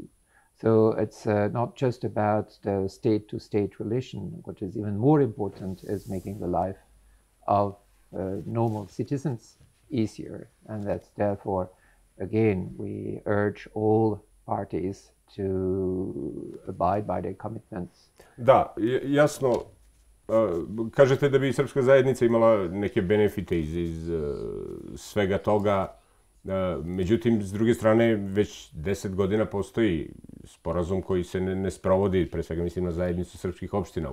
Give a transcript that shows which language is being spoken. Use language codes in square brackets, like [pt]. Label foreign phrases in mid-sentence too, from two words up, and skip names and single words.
[en] So it's not just about the state-to-state relation. What is even more important is making the life of normal citizens easier, and that's therefore again, we urge all parties to abide by their commitments. [sr] Da, jasno. Kažete da bi srpska zajednica imala neke benefite iz svega toga. Međutim, s druge strane, već 10 godina postoji sporazum koji se ne sprovodi, pre svega mislim na zajednicu srpskih opština.